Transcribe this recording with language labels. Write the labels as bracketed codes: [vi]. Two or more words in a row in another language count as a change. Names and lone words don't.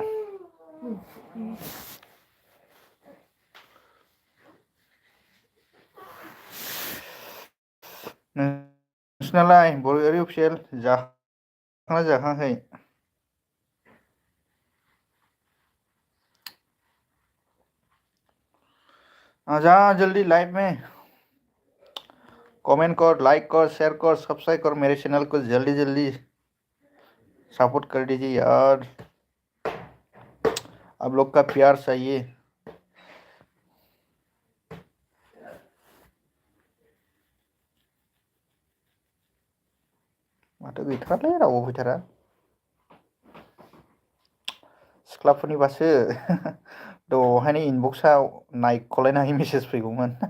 [brx] नोंसिनालाय बरगयारि अफिसियेल जाखांना जाखाङाखै [hi] आजा जल्दी लाइव में कमेंट कर लाइक कर शेयर कर सब्सक्राइब कर मेरे चैनल को जल्दी जल्दी सपोर्ट कर दीजिए यार आप लोग का प्यार चाहिए [brx] माथो गैथारालै रावबो फैथारा सिख्लाफोरनिबासो दहायनो इनबक्सआव नायख'लायनो हायै मेसेज फैगौमोन